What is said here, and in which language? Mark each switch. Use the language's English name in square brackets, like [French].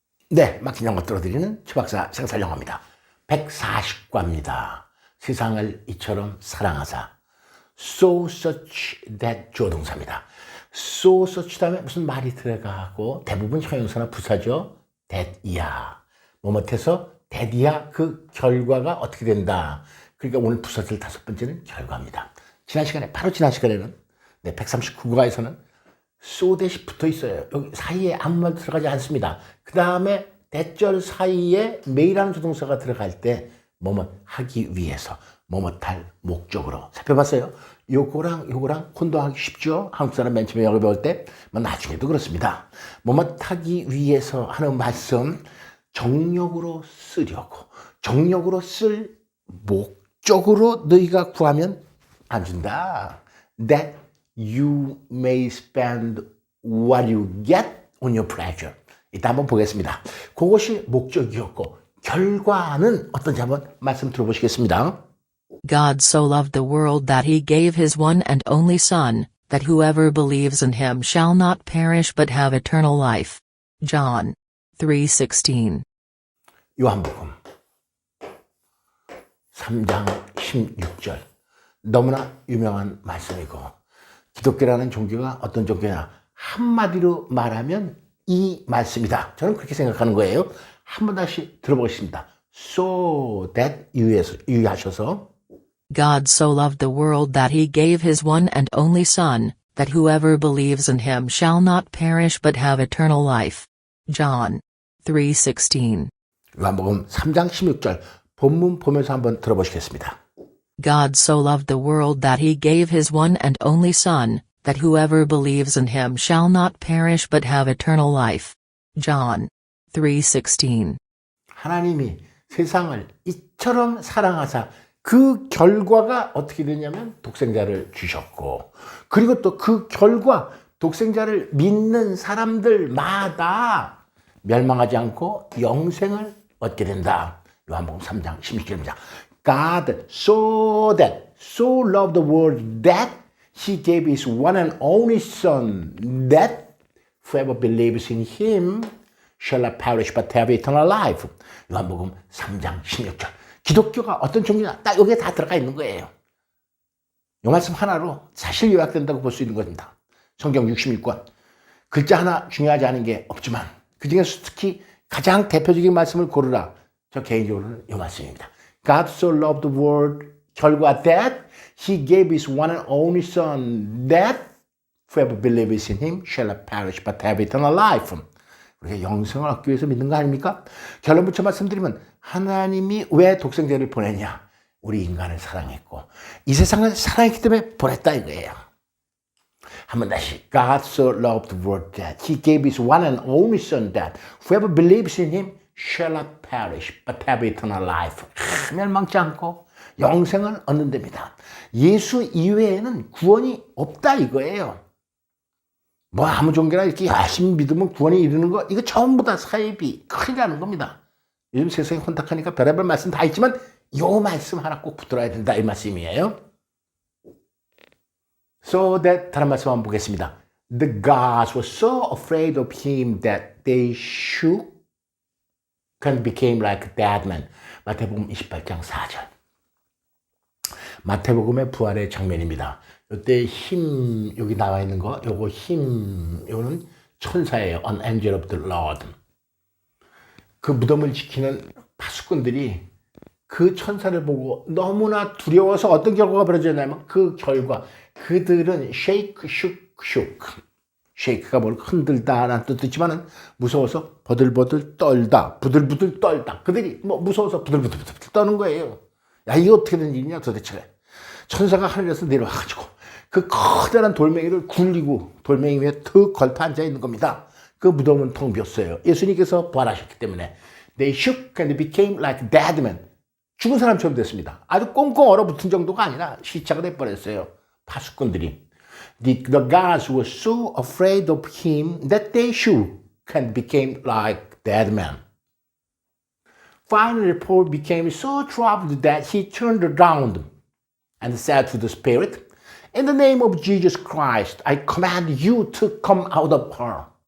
[Korean] 네, 막힌 영어 들어드리는 최박사 생살영어입니다. 140과입니다. 세상을 이처럼 사랑하사. So such that 조동사입니다. So such 다음에 무슨 말이 들어가고 대부분 형용사나 부사죠. that이야. 뭐뭇해서 that이야 그 결과가 어떻게 된다. 그러니까 오늘 부사절 5번째는 결과입니다. 바로 지난 시간에는 139과에서는 so that이 붙어 있어요. 여기 사이에 아무 말도 들어가지 않습니다. 그 다음에 대절 사이에 메이라는 조동사가 들어갈 때 뭐뭐 하기 위해서 뭐뭐할 목적으로 살펴봤어요. 요거랑 혼동하기 쉽죠. 한국 사람 맨 처음에 영어 배울 때 나중에도 그렇습니다. 뭐뭐 하기 위해서 하는 말씀 정력으로 쓰려고 정력으로 쓸 목적으로 너희가 구하면 안 준다. [English] That you may spend what you get on your pleasure. [Korean] 이따 한번 보겠습니다. 그것이 목적이었고 결과는 어떤지 한번 말씀 들어보시겠습니다. [English] God so loved the world that he gave his one and only Son, that whoever believes in him shall not perish but have eternal life. John 3:16. [Korean] 요한복음 3장 16절 너무나 유명한 말씀이고 기독교라는 종교가 어떤 종교냐 한마디로 말하면 이 말씀이다. 저는 그렇게 생각하는 거예요. 한번 다시 들어보겠습니다. So that 유의하셔서 [English] God so loved the world that he gave his one and only Son, that whoever believes in him shall not perish but have eternal life. John 3:16. [Korean] 요한복음 3장 16절 본문 보면서 한번 들어보시겠습니다. [English] God so loved the world that he gave his one and only Son, that whoever believes in him shall not perish but have eternal life. John 3:16. [Korean] 하나님이 세상을 이처럼 사랑하사 그 결과가 어떻게 되냐면 독생자를 주셨고 그리고 또 그 결과 독생자를 믿는 사람들마다 멸망하지 않고 영생을 얻게 된다. 요한복음 3장 16절입니다. [English] God so loved the world that he gave his one and only Son, that whoever believes in him shall not perish but have eternal life. [Korean] 요한복음 3장 16절. 기독교가 어떤 종교냐? 딱 여기에 다 들어가 있는 거예요. 이 말씀 하나로 사실 요약된다고 볼 수 있는 겁니다. 성경 66권. 글자 하나 중요하지 않은 게 없지만 그 중에서 특히 가장 대표적인 말씀을 고르라. 저 개인적으로는 이 말씀입니다. [English] God so loved the world 결과 that he gave his one and only Son, that whoever believes in him shall not perish but have eternal life. [Korean] 우리가 영생을 얻기 위해서 믿는 거 아닙니까? 결론 붙여 말씀드리면 하나님이 왜 독생자를 보냈냐? 우리 인간을 사랑했고 이 세상을 사랑했기 때문에 보냈다 이거예요. 한번 다시 [English] God so loved the world that he gave his one and only Son, that whoever believes in him shall not perish but have eternal life. [Korean] 멸망치 않고 영생을 얻는 데입니다. 예수 이외에는 구원이 없다 이거예요. 뭐 아무 종교나 이렇게 열심히 믿으면 구원이 이르는 거 이거 전부 다 사이비 큰일 나는 겁니다. 요즘 세상이 혼탁하니까 별의별 말씀 다 있지만 요 말씀 하나 꼭 붙들어야 된다 이 말씀이에요. So that 다른 말씀 한번 보겠습니다. [English] The gods were so afraid of him that they shook and became like dead men. [Korean] 마태복음 28장 4절. 마태복음의 부활의 장면입니다. 이때 힘 여기 나와 있는 거 요거 힘 요는 천사예요. [English] An angel of the Lord. [Korean] 그 무덤을 지키는 파수꾼들이 그 천사를 보고 너무나 두려워서 어떤 결과가 벌어졌냐면 그 결과 그들은 shake, shook. shake가 뭘 흔들다 라는 뜻도 있지만은 무서워서 버들버들 떨다, 부들부들 떨다. 그들이 뭐 무서워서 부들부들 떠는 거예요. 야, 이게 어떻게 된 일이냐 도대체. 천사가 하늘에서 내려와가지고 그 커다란 돌멩이를 굴리고 돌멩이 위에 턱 걸터 앉아 있는 겁니다. 그 무덤은 텅 비었어요. 예수님께서 부활하셨기 때문에 [English] they shook and became like dead men. [Korean] 죽은 사람처럼 됐습니다. 아주 꽁꽁 얼어붙은 정도가 아니라 시체가 돼버렸어요. 파수꾼들이. [English] The gods were so afraid of him that they shook and became like dead men. Finally, Paul became so troubled that he turned around and said to the spirit, In the name of Jesus Christ, I command you to come out of her.